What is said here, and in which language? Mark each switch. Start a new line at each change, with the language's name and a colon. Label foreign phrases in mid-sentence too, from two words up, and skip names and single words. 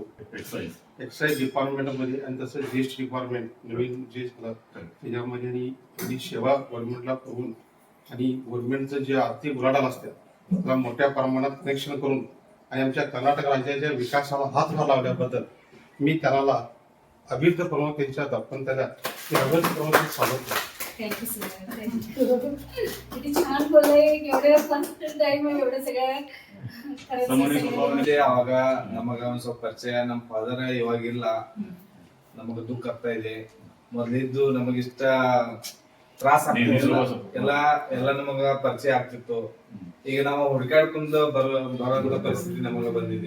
Marathi: एक्साईज डिपार्टमेंटमध्ये आणि तसं जीएसटी डिपार्टमेंट नवीन जे झालं त्याच्यामध्ये आणि ही सेवा गव्हर्नमेंटला करून आणि गव्हर्नमेंटचं जे आर्थिक उलाढाल असतात त्याला मोठ्या प्रमाणात कनेक्शन करून आणि आमच्या कर्नाटक राज्याच्या विकासाला हातभार लावल्याबद्दल मी त्यांना अभिर्थपूर्वक त्यांच्या दाखवून अभिर्थपूर्वक स्वागत करतो.
English: thank you sir.
Marathi: किती छान बोलले, एवढं
English: first time
Marathi: एवढं सगळं
Kannada: ಅವಾಗ ನಮಗ ಒಂದ್ ಸ್ವಲ್ಪ ಪರಿಚಯ. ನಮ್ಮ ಫಾದರ್ ಇವಾಗಿಲ್ಲ, ನಮಗ ದುಃಖ ಆಗ್ತಾ ಇದೆ. ಮೊದ್ಲಿದ್ದು ನಮಗಿಷ್ಟ ತ್ರಾಸ ಆಗ್ತಿಲ್ಲ, ಎಲ್ಲ ನಮಗ ಪರಿಚಯ ಆಗ್ತಿತ್ತು. ಈಗ ನಾವು ಹುಡುಕಾಡ್ಕೊಂಡು ಬರೋ ಪರಿಸ್ಥಿತಿ ನಮಗ ಬಂದಿದೆ.